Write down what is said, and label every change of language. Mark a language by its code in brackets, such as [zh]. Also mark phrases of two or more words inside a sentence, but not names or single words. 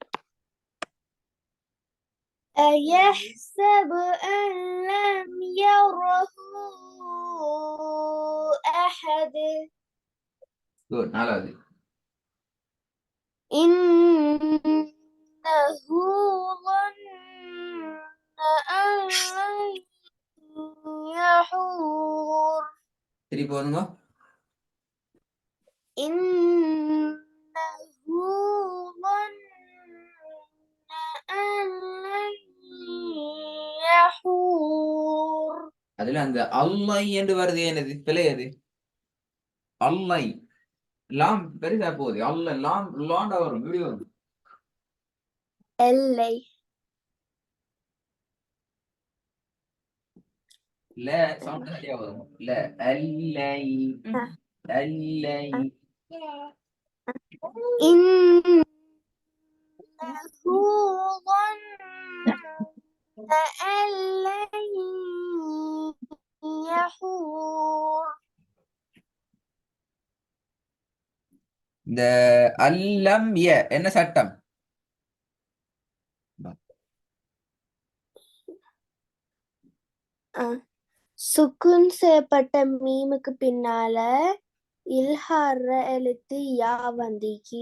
[ar] أيحسب أن لم يره أحد [ta] நாலாவது [ar] إنه ظن أن لن يحور [ta] சரி போதுங்க. [ar] إنه ظن أن لن يحور [ta] அதுல அந்த அல்லை என்று வருது, என்னது பிழை? அது அல்லை லாம் பெரிதா போகுது. அல்ல லாம் லாண்டா வரும், இப்படி வரும். இல்லை ல சவுண்ட் சரியா வரும். ல அல்லை அல்லை [ar] إنه ظن أن لن يحور [ta] இந்த அல்லம் என்ன சட்டம்? சுக்குன் செய்யப்பட்ட மீமுக்கு பின்னால இல்ஹார எழுத்து யா வந்திக்கு.